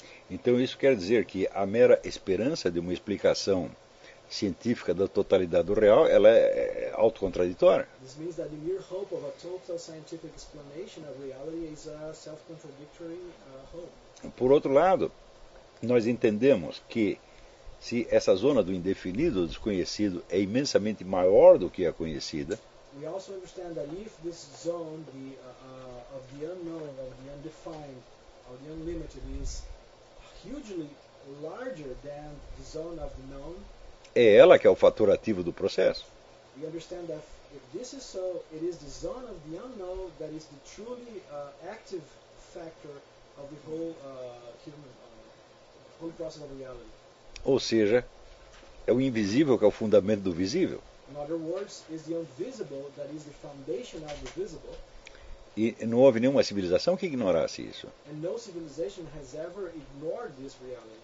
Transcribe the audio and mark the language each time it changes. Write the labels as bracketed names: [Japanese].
[Portuguese] Então isso quer dizer que a mera esperança de uma explicação científica da totalidade do real, ela é autocontraditória. [English] This means that the mere hope of a total scientific explanation of reality is a self-contradictory hope. [Portuguese] Por outro lado, nós entendemos que se essa zona do indefinido, do desconhecido, é imensamente maior do que a conhecida, [English] we also understand that if this zone the, of the unknown, of the undefined, of the unlimited is hugely larger than the zone of the known, [Portuguese] é ela que é o fator ativo do processo. [English] We understand that if this is so, it is the zone of the unknown that is the truly active factor of the whole human whole process of reality. [Portuguese] Ou seja, é o invisível que é o fundamento do visível. [English] In other words, it is the invisible that is the foundation of the visible. [Portuguese] E não houve nenhuma civilização que ignorasse isso. [English] And no civilization has ever ignored this reality.